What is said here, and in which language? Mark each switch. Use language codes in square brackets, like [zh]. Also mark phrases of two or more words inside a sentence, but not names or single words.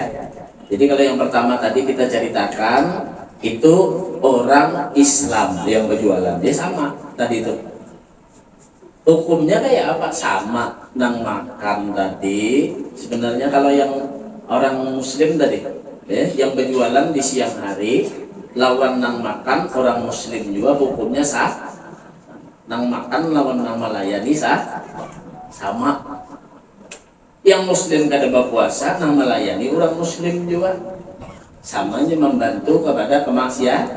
[id] Jadi kalau yang pertama tadi kita ceritakan itu orang Islam yang berjualan, dia sama tadi itu. [bjn] Hukumnya kayak apa? Sama nang makan tadi. [id] Sebenarnya kalau yang orang Muslim tadi, ya, [bjn] yang berjualan di siang hari, lawan nang makan orang Muslim juga hukumnya sah. Nang makan lawan nang melayani sah, sama. Yang Muslim kada berpuasa nang melayani orang Muslim juga sama aja membantu kepada kemaksiatan.